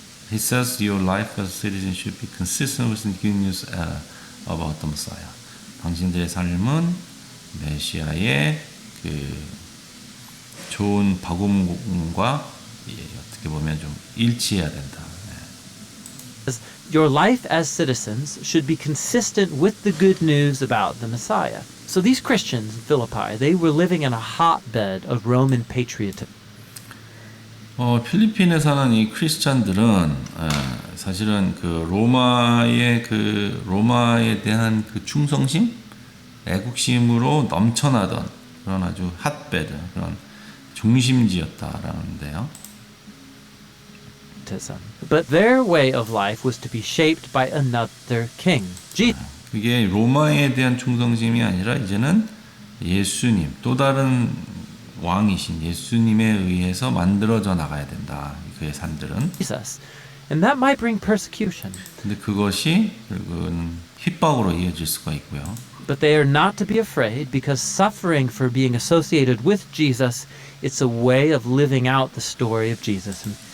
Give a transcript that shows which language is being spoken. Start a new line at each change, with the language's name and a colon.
English: He says your life as citizen should be consistent with the good news about the Messiah.
Korean: 당신들의 삶은 메시아의 그 좋은 복음과 어떻게 보면 좀 일치해야 된다.
English: your life as citizens should be consistent with the good news about the Messiah. So these Christians in Philippi, they were living in a hotbed of Roman patriotism.
Korean: 필리핀에 사는 이 크리스찬들은 사실은 그 로마에 대한 그 충성심, 애국심으로 넘쳐나던 그런 아주 핫베드 그런 중심지였다라는데요.
English: But their way of life was to be shaped by another king.
Korean: 그게 로마에 대한 충성심이 아니라 이제는 예수님, 또 다른 왕이신 예수님에 의해서 만들어져 나가야 된다. 그의 삶들은.
English: Jesus. And that might bring persecution.
Korean: 근데 그것이 결국은 핍박으로 이어질 수가 있고요.
English: But they are not to be afraid because suffering for being associated with Jesus, it's a way of living out the story of Jesus.